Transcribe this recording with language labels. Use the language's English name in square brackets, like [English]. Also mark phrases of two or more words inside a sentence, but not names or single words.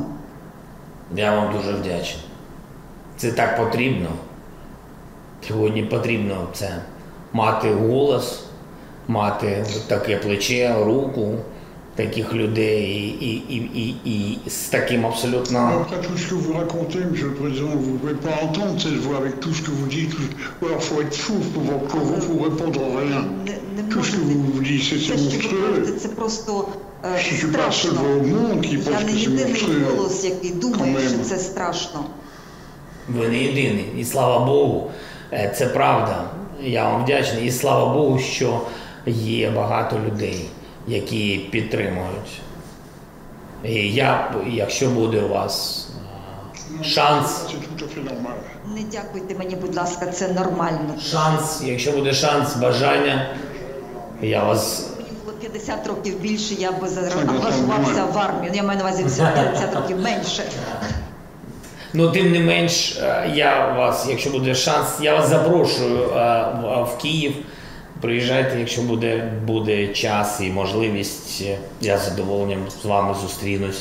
[Ukrainian] Я вам дуже вдячний. Це так потрібно. Сьогодні потрібно це мати голос, мати таке плече, руку таких людей і з таким абсолютно... [French] Après tout ce que vous racontez, Monsieur le Président, vous ne pouvez pas entendre cette voix avec tout ce que vous dites. Alors, il faut être fou pour vous répondre à rien. Tout ce que vous dites, c'est monstrueux. [Ukrainian] Це просто [French] Si tu parles [Ukrainian] страшно. [French] au monde qui [Ukrainian] Я [French] pense [Ukrainian] не [French] que c'est [Ukrainian] єдиний [French] monstrueux. [Ukrainian] голос, який думає, що це страшно. Ви не єдиний. І слава Богу, це правда. Я вам вдячний. І слава Богу, що є багато людей, які підтримують. І якщо буде у вас шанс... [French] C'est tout à fait normal. [Ukrainian] Не дякуйте мені, будь ласка, це нормально. Якщо буде шанс, бажання, я вас... Мені було 50 років більше, я б заангажувався в армію. Я маю на увазі 50 років менше. Ну, тим не менш, якщо буде шанс, я вас запрошую в Київ Приїжджайте, якщо буде час і можливість, я з задоволенням з вами зустрінусь.